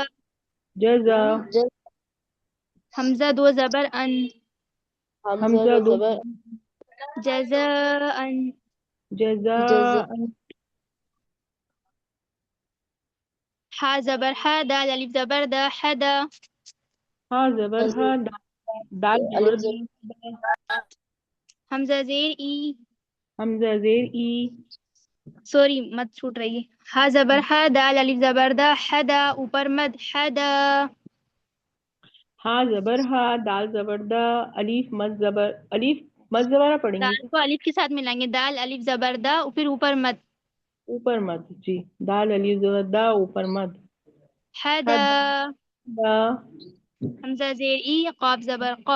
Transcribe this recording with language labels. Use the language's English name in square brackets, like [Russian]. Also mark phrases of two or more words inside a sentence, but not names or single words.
[Urdu] جزا. حمزہ 2 زبر ان، حمزہ حمزہ 2 2 زبر. جزا ان. جزا. جزا. حا زبر حا، دال الف زبر دا، حدا. ہا زبر ہا، دال زبر الف زبر. دا. حمزہ زیر ای، حمزہ زیر ای. سوری مت چھوٹ رہی ہے. ہا زبر ہا، دال الف زبر دا، حدا. اوپر مد، حدا. ہا زبر ہا، دال زبر دا، الف مد زبر. الف مد زبر پڑھیں گے دال کیا؟ کو الف کے ساتھ ملائیں گے. دال الف زبر دا، پھر اوپر مد. اوپر مد. جی دال الف زبر دا، اوپر مد. حدا. حدا. حمزہ زیر ای، قاف زبر قا.